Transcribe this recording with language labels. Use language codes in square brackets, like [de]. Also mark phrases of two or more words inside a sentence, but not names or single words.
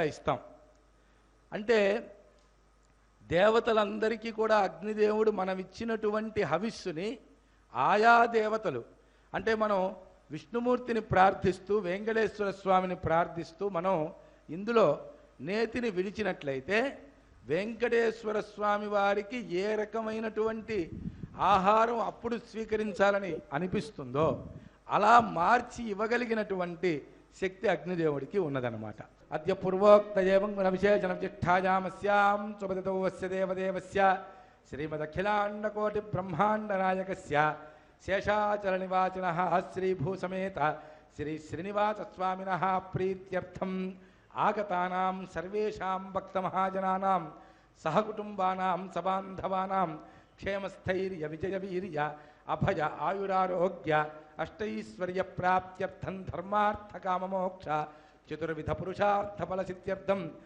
[te] ఇస్తాం అంటే దేవతలందరికీ కూడా అగ్నిదేవుడు మనం ఇచ్చినటువంటి హవిస్సుని ఆయా దేవతలు అంటే మనం విష్ణుమూర్తిని ప్రార్థిస్తూ వెంకటేశ్వర స్వామిని ప్రార్థిస్తూ మనం ఇందులో నేతిని విడిచినట్లయితే వెంకటేశ్వర స్వామి వారికి ఏ రకమైనటువంటి ఆహారం అప్పుడు స్వీకరించాలని అనిపిస్తుందో అలా మార్చి ఇవ్వగలిగినటువంటి శక్తి అగ్నిదేవుడికి ఉన్నదన్నమాట. [sa] అద్య పూర్వోక్త ఏవం విశేషణ జిష్ఠాయామస్యాం సుపదితో వస్య దేవదేవస్య श्रीमदखिलाण्डकोटिब्रह्माण्डनायकस्य शेषाचलनिवासिनः श्रीभूसमेत श्री श्रीनिवासस्वामिनः प्रीत्यर्थम् आगतानां सर्वेषां भक्तमहाजनानां सहकुटुम्बानां सबान्धवानां क्षेमस्थैर्यविजयवीर्य अभय आयुरारोग्य अष्टैश्वर्यप्राप्त्यर्थं धर्मार्थकाममोक्ष चतुर्विधपुरुषार्थफलसिद्ध्यर्थम्